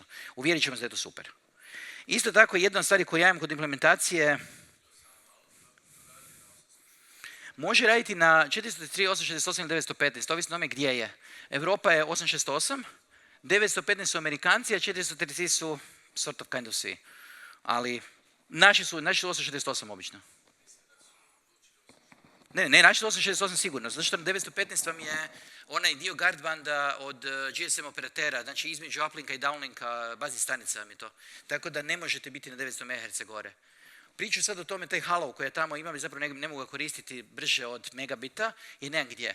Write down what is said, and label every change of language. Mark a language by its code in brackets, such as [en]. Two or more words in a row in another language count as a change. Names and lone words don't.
[hr] Uvjerit ćemo se da je to super. Isto tako, jedna od stvari koju ja imam kod implementacije može raditi na 433, 868 ili 915, ovisno o tome gdje je. Europa je 868, 915 su Amerikanci, a 433 su [en] sort of kind of [hr] svi. Ali Naši su 868 obično. Ne, naši su 868 sigurno, zato što 915 vam je onaj dio guardbanda od GSM operatera, znači između uplinka i downlinka baznih stanica vam je to. Tako da ne možete biti na 900 MHz gore. Priču sad o tome, taj halo koji ja tamo imam i zapravo ne mogu ga koristiti brže od megabita i nemam gdje.